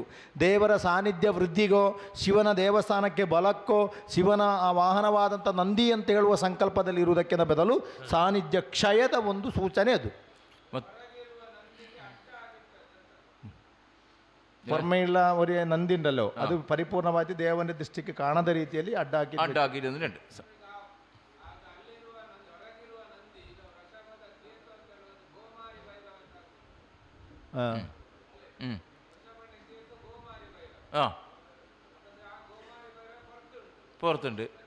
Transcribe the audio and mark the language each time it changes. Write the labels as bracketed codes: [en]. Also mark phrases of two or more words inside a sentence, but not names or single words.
[kn] ದೇವರ ಸಾನ್ನಿಧ್ಯ ವೃದ್ಧಿಗೋ, ಶಿವನ ದೇವಸ್ಥಾನಕ್ಕೆ ಬಲಕ್ಕೋ, ಶಿವನ ಆ ವಾಹನವಾದಂಥ ನಂದಿ ಅಂತ ಹೇಳುವ ಸಂಕಲ್ಪದಲ್ಲಿ ಇರುವುದಕ್ಕಿಂತ ಬದಲು ಸಾನ್ನಿಧ್ಯ ಕ್ಷಯದ ಒಂದು ಸೂಚನೆ ಅದು. [ml] ಹೊರ್ಮೆയുള്ള ഒരു നന്ദി ഉണ്ടല്ലോ, അത് പരിപൂർണമായിട്ട് ദേവന്റെ ദൃഷ്ടിക്ക് കാണാത്ത രീതിയിൽ അഡ്ഡാക്കിയിട്ടുണ്ട്. പുറത്തുണ്ട്.